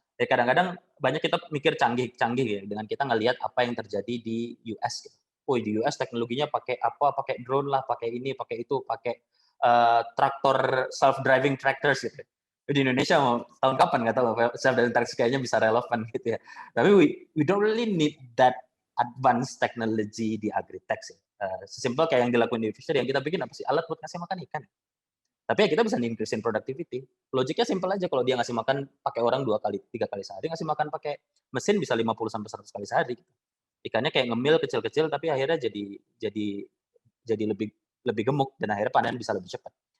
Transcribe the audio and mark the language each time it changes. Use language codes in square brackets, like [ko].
[id] Ya kadang-kadang banyak kita mikir canggih-canggih ya dengan kita ngelihat apa yang terjadi di US. Gitu. Oh di US teknologinya pakai apa? Pakai drone lah, pakai ini, pakai itu, pakai traktor self-driving tractors gitu. Di Indonesia mau tahun kapan nggak tahu self-driving tractors kayaknya bisa relevan gitu ya. [en] Tapi we don't really need that advanced technology di agritech sih. [id] Sesimpel kayak yang dilakukan di Fisher, yang kita bikin apa sih? Alat buat ngasih makan ikan. Tapi ya kita bisa increase-in productivity. Logiknya simple aja, kalau dia ngasih makan pakai orang 2 kali, 3 kali sehari, ngasih makan pakai mesin bisa 50-100 kali sehari. Ikannya kayak ngemil kecil-kecil, tapi akhirnya jadi lebih gemuk, dan akhirnya panen bisa lebih cepat.